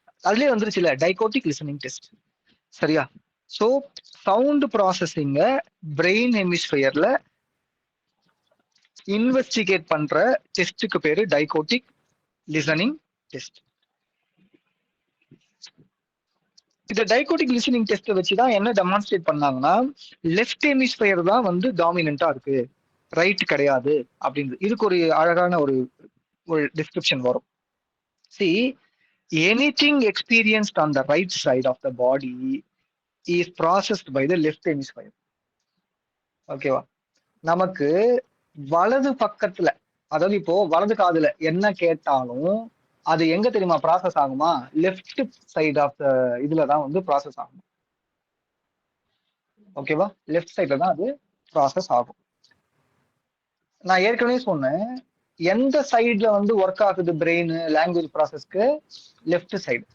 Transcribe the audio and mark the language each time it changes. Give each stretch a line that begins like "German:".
Tamil: அதுலயே வந்துருச்சுல டைகோட்டிக் listening test. சரியா? So sound ப்ராசஸிங்க brain ஹெமிஸ்பியர்ல investigate பண்ற டெஸ்ட்டுக்கு பேரு டைகோட்டிக் லிசனிங் டெஸ்ட். இந்த டைகோட்டிக் லிசனிங் டெஸ்ட் வச்சுதான் என்ன டெமான்ஸ்ட்ரேட் பண்ணாங்கன்னா லெஃப்ட் ஹெமிஸ்பியர் தான் வந்து டாமினண்டா இருக்கு, ரைட் கிடையாது அப்படின்னு. இதுக்கு ஒரு அழகான ஒரு டிஸ்கிரிப்ஷன் வரும்.
English: See, anything experienced on the right side of the body is processed by the left hemisphere.
Tamil: ஓகேவா? நமக்கு வலது பக்கத்துல, அதாவது இப்போ வலது காதுல என்ன கேட்டாலும் அது எங்க தெரியுமா ப்ராசஸ் ஆகுமா? லெஃப்ட் சைடு ஆஃப் த இதுலதான் வந்து ப்ராசஸ் ஆகும். ஓகேவா? லெஃப்ட் சைட்ல தான் அது ப்ராசஸ் ஆகும். நான் ஏற்கனவே சொன்னேன், எந்த சைட்ல வந்து ஒர்க் ஆகுது பிரெயின் லாங்குவேஜ் ப்ராசஸ்க்கு? Left side.